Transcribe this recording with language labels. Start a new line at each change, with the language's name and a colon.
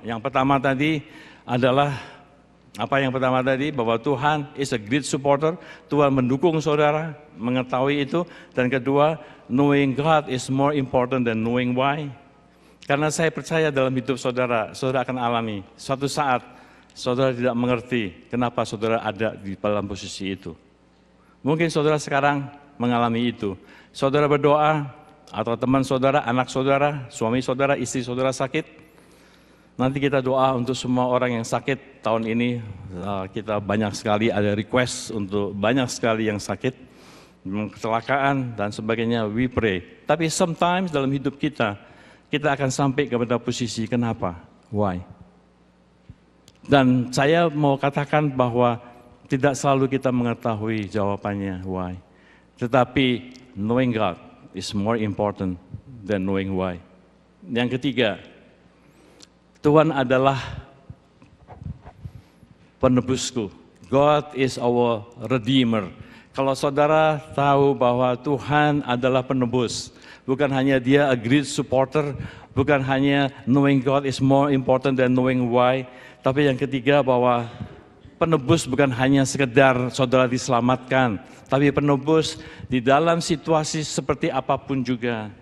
Indonesian: Yang pertama tadi adalah bahwa Tuhan
English: is a great supporter,
Indonesian: Tuhan mendukung saudara, mengetahui itu. Dan kedua,
English: knowing God is more important than knowing why.
Indonesian: Karena saya percaya dalam hidup saudara, saudara akan alami suatu saat saudara tidak mengerti kenapa saudara ada di dalam posisi itu. Mungkin saudara sekarang mengalami itu. Saudara berdoa, atau teman saudara, anak saudara, suami saudara, istri saudara sakit, nanti kita doa untuk semua orang yang sakit. Tahun ini kita banyak sekali ada request untuk banyak sekali yang sakit, kecelakaan dan sebagainya,
English: we pray.
Indonesian: Tapi sometimes dalam hidup kita akan sampai kepada posisi kenapa? Why? Dan saya mau katakan bahwa tidak selalu kita mengetahui jawabannya why.
English: Tetapi knowing God is more important than knowing why.
Indonesian: Yang ketiga, Tuhan adalah penebusku.
English: God is our redeemer.
Indonesian: Kalau saudara tahu bahwa Tuhan adalah penebus, bukan hanya dia
English: a great supporter,
Indonesian: bukan hanya
English: knowing God is more important than knowing why,
Indonesian: tapi yang ketiga bahwa penebus bukan hanya sekedar saudara diselamatkan, tapi penebus di dalam situasi seperti apapun juga.